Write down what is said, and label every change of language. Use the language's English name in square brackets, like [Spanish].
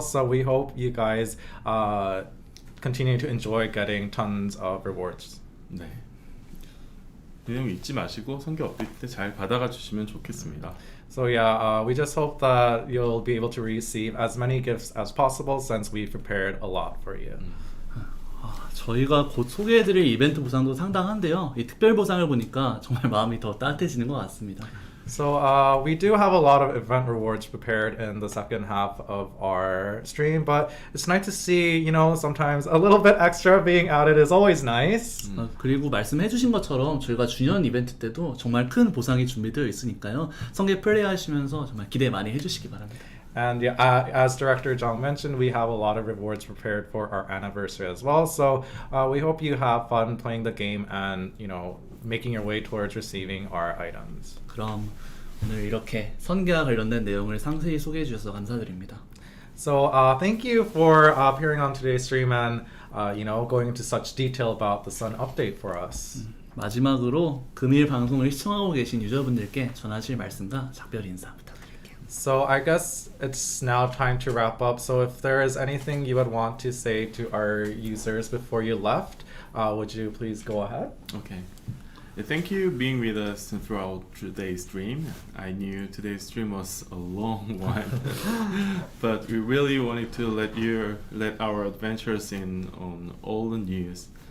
[English] So we hope you guys continue to enjoy getting tons of rewards. [Korean] 네. 내용 잊지 마시고 선계 업데이트 때 잘 받아가 주시면 좋겠습니다. [English] So yeah, we just hope that you'll be able to receive as many gifts as possible since we've prepared a lot for you. [Korean] 저희가 곧 소개해드릴 이벤트 보상도 상당한데요. 이 특별 보상을 보니까 정말 마음이 더 따뜻해지는 것 같습니다. [English] So we do have a lot of event rewards prepared in the second half of our stream, but it's nice to see, sometimes a little bit extra being added is always nice. [Korean] 그리고 말씀해주신 것처럼 저희가 주년 이벤트 때도 정말 큰 보상이 준비되어 있으니까요. 성계 플레이하시면서 정말 기대 많이 해주시기 바랍니다. [English] And yeah, as Director Jong mentioned, we have a lot of rewards prepared for our anniversary as well. So we hope you have fun playing the game and, making your way towards receiving our items. [Korean] 그럼 오늘 이렇게 선계와 관련된 내용을 상세히 소개해 주셔서 감사드립니다. [English] So thank you for appearing on today's stream and going into such detail about the Sun update for us. [Korean] 마지막으로 금일 방송을 시청하고 계신 유저분들께 전하실 말씀과 작별 인사 부탁드릴게요. [English] So I guess it's now time to wrap up. So if there is anything you would want to say to our users before you left, would you please go ahead? Okay. Thank you being with us throughout today's stream. I knew today's stream was a long one, but we really wanted to let our adventures in on all the news.